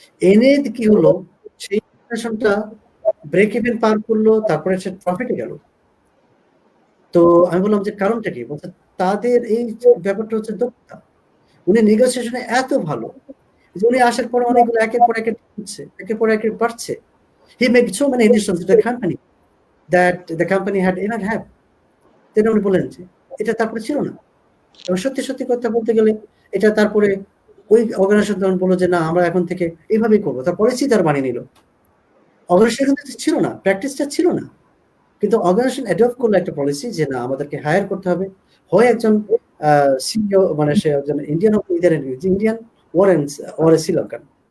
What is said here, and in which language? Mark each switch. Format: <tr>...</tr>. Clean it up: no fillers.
<bn>এনে কি হলো, সেই অর্গানাইজেশনটা ব্রেক ইভেন পার করলো, তারপরে সে প্রফিটে গেল। তো আমি বললাম যে কারণটা কি? বলছে তাদের এই ব্যাপারটা হচ্ছে দক্ষতা। উনি নেগোসিয়েশনে এত ভালো যে উনি আসার পরে অনেকগুলো একের পর এক হচ্ছে, একের পর এক বাড়ছে।</bn> <en>He made so many additions to the company that the company had ever had.</en> <bn>তিনি উনি বলেন যে এটা তারপরে ছিল না। এবং সত্যি সত্যি কথা বলতে গেলে এটা তারপরে ওই অর্গানাইজেশন তখন বললো যে না আমরা এখন থেকে এইভাবেই করবো, তার পলিসি তার বানিয়ে নিল। অর্গানাইজেশন কিন্তু ছিল না, প্র্যাকটিসটা ছিল না, কিন্তু অর্গানাইজেশন অ্যাডপ্ট করলো একটা পলিসি যে না আমাদেরকে হায়ার করতে হবে, হয় একজন সিইও মানে সে একজন ইন্ডিয়ান ইন্ডিয়ান ওর শ্রীলঙ্কান।</bn>